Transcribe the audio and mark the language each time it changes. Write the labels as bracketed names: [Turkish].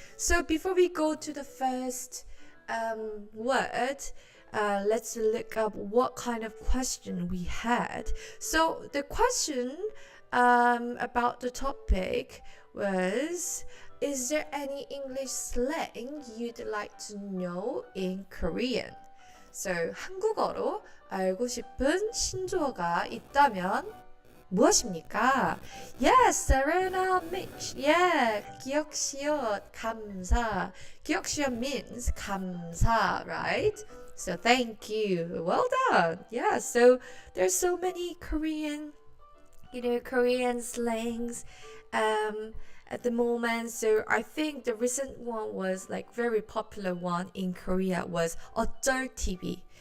[English] So before we go to the first word, let's look up what kind of question we had. So the question about the topic was, is there any English slang you'd like to know in Korean? [Korean] So 한국어로 알고 싶은 신조어가 있다면 무엇입니까? [English] Yes, Serena Mitch. [Korean] Yeah, 기억시옷 감사. [English] 기억시옷 means 감사, right? So thank you. Well done. Yeah, so there's so many Korean, Korean slangs at the moment. So I think the recent one was like very popular one in Korea was 어쩔 TV.